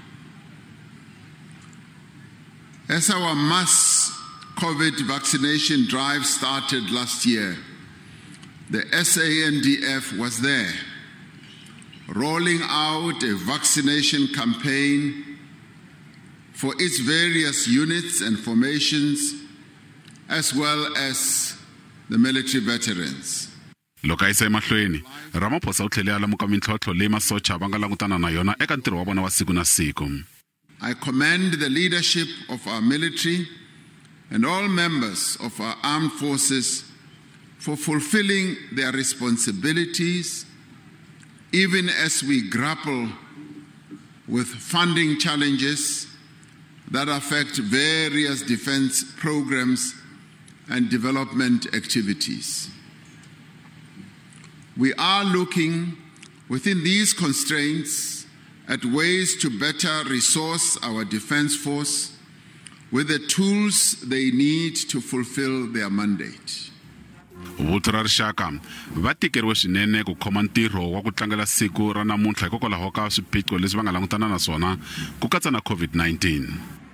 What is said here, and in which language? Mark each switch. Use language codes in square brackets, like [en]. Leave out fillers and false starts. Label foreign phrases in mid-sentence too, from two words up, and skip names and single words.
[en] As our mass COVID vaccination drive started last year, the SANDF was there, rolling out a vaccination campaign for its various units and formations, as well as the military veterans. [ts] Loko ai sai mahlweni, Ramaphosa u tlhele a lamuka mintlhontlho leyi masocha va nga langutana na yona eka ntirho wa vona wa siku na siku. [en] I commend the leadership of our military and all members of our armed forces for fulfilling their responsibilities, even as we grapple with funding challenges that affect various defense programs and development activities. We are looking within these constraints at ways to better resource our defense force with the tools they need to fulfill their mandate. [ts] Vuthu ra rixaka va tikeriwe swinene ku khoma ntirho wa ku tlangela siku ra namuntlha hikokwalaho ka swiphiqo leswi va nga langutana na swona ku katsa na COVID-19.